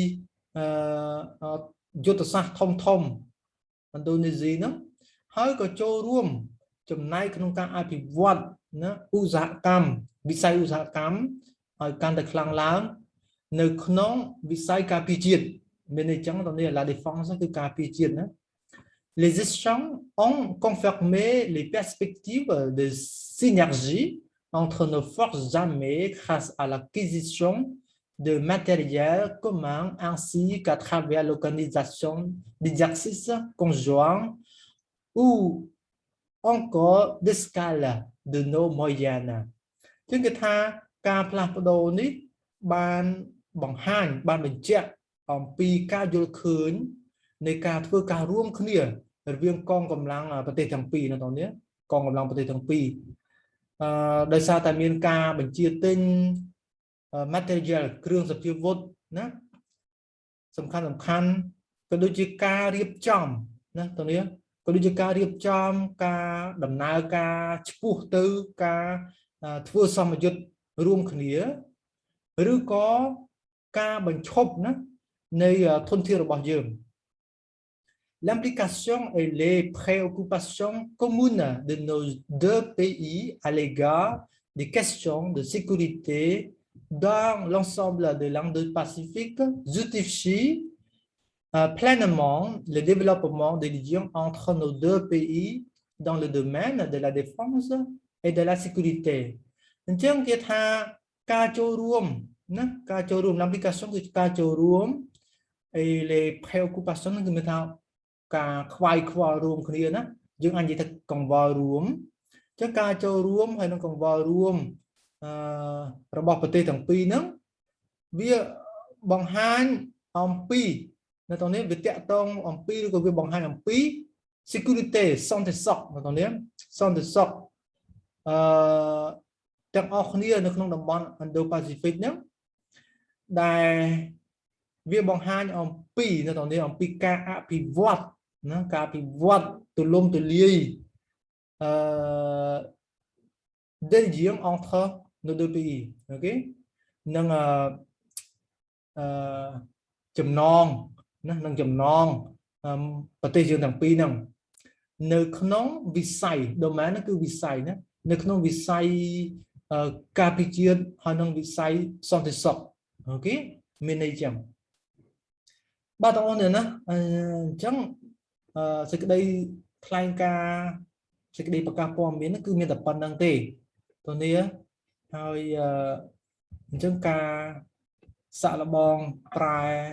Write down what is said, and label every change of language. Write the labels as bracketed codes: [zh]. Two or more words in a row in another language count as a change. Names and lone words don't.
[km] យុទ្ធសាស្ត្រធំឥណ្ឌូនេស៊ីហ្នឹងហើយក៏ចូលរួមចំណែកក្នុងការអភិវ ឌ្ឍណាឧស្សាហកម្មវិស័យឧស្សាហកម្មឲ្យកាន់តែខ្លាំងឡើងនៅក្នុងវិស័យការពារជាតិមានន័យចឹងទៅនេះ [fr] la défense [km] គឺការពារជាតិណា [fr] Les échanges ont confirmé les perspectives de synergie entre nos forces armées grâce à l'acquisition de matériel commun ainsi qu'à travers l'organisation d'exercices conjoints ou encore d'escale de nos moyennes [km] ជាងគេថាការផ្លាស់ប្ដូរនេះបានបង្ហាញបានបញ្ជាក់អំពីការយល់ឃើញនៃការធ្វើការរួមគ្នារវាងកង កម្លាំងប្រទេសទាំងពីរនៅក្នុងនេះកងកម្លាំងប្រទេសទាំងពីរដោយសារតែមានការបញ្ជាទិញ material គ្រឿងសព្វាវុធណាសំខាន់ក៏ ដូចជាការរៀបចំណាទៅនេះក៏ដូចជាការរៀបចំការដំណើរការឆ្ពោះ ទៅការធ្វើសម្ពយុទ្ធរួមគ្នាឬក៏ការបញ្ឈប់ណានៃ ធនធានរបស់យើង [fr] L'implication et les préoccupations communes de nos deux pays à l'égard des questions de sécurité dans l'ensemble de l'Indo-Pacifique justifient pleinement le développement des liens entre nos deux pays dans le domaine de la défense et de la sécurité. [km] អញ្ចឹងគេថាការចូលរួមណាការចូលរួម l'implication គឺការចូលរួម [fr] et les préoccupations [km] គឺមានថាការខ្វាយខ្វល់រួមគ្នាណាយើងអាចនិយាយថាកង្វល់រួមអញ្ចឹងការចូលរួមហើយនឹងកង្វល់រួមរបស់ប្រទេសទាំងពីរហ្នឹងវាបង្ហាញអំពីនៅក្នុងនេះវាតាក់ទងអំពីឬក៏វាបង្ហាញអំពី sécurité សន្តិសុខនៅក្នុងនេះសន្តិសុខ ទាំងអស់គ្នានៅក្នុងតំបន់ Indo-Pacific ហ្នឹងដែលវាបង្ហាញអំពីនៅក្នុងនេះអំពីការអភិវឌ្ឍណាការអភិវឌ្ឍទូលំទូលាយ [fr] des liens entre nos deux pays [km] អូខេនឹងចំណងណានឹងចំណងប្រទេសយើងទាំងពីរ ហ្នឹងនៅក្នុងវិស័យ domain គឺវិស័យណានៅក្នុងវិស័យការពារជាតិហើយនឹងវិស័យសន្តិសុខអូខេមានន័យចឹងបាទបងប្អូនណាអញ្ចឹងសេចក្តីថ្លែងការណ៍សេចក្តីប្រកាសព័ត៌មានគឺមានតែប៉ុណ្្នឹងទេទៅនេះហើយអញ្ចឹងការសាក់លបងប្រែ